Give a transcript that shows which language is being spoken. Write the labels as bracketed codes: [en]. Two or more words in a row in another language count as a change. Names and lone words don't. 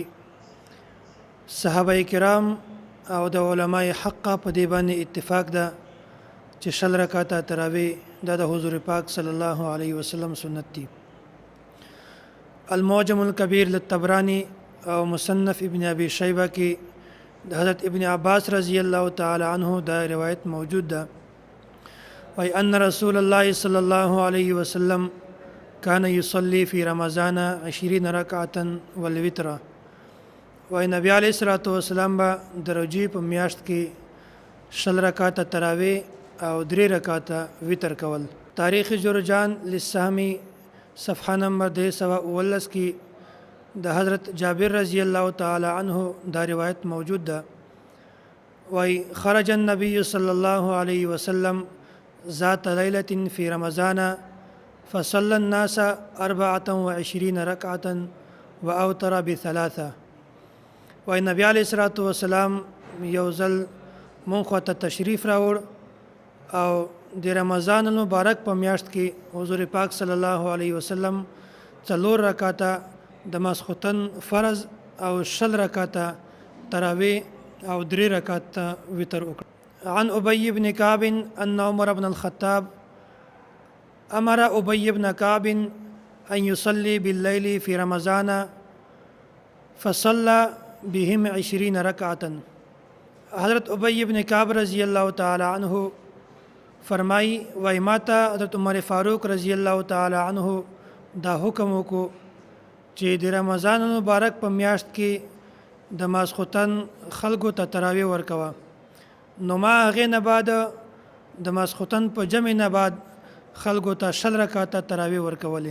[ps] صحابه کرام او د علماء حق په دې باندې اتفاق ده چې شل رکعاته تراوی دا د حضور پاک [ar] صلی الله علیه وسلم [ps] سنت دي. [ar] المعجم الکبیر للطبرانی او مصنف ابن ابي شیبه [ps] کې د حضرت [ar] ابن عباس رضی الله تعالی عنه [ps] دا روایت موجود ده وأي [ar] أن رسول الله صلى الله عليه وسلم كان يصلي في رمضان 20 ركعة والوتر. [ps] وأي [ar] نبي عليه الصلاة والسلام [ps] با دروجی په میاشت کې شل رکعاته تراوی او 3 رکعاته وتر کول. تاریخ جرجان للسهمی صفحه نمبر 219 کې د حضرت جابر [ar] رضی الله تعالی عنه [ps] دا روایت موجود ده. [ar] وأي خرج النبي صلى الله عليه وسلم ذات ليلة في رمضان فصلى الناس 24 ركعة وأوتر بثلاثة. [ps] وأي [ar] نبي عليه الصلاة والسلام [ps] يوزل منخوة تشریف راوړ او د رمضان المبارک په میاشت کې حضور پاک [ar] صلی الله علیه وسلم [ps] 4 رکعاته د ماسختن فرض او شل رکعاته تراوی او 3 رکعاته وتر وکړ. [ar] عن أبي بن كعب أن عمر بن الخطاب أمر أبي بن كعب أن يصلي بالليل في رمضان فصلى بهم 20 ركعة. [ps] حضرت أبي بن كعب [ar] رضی الله تعالی عنه [ps] فرمائی وای ماته حضرت عمر فاروق [ar] رضی الله تعالی عنه [ps] دا حکم وکړو چې د رمضان مبارک په میاشت کې د ماسختن خلکو ته تراوی ورکوه. نو ما هغې نه بعد د ماسختن په جمع نه بعد خلکو ته شل رکعاته تراوی ورکولې.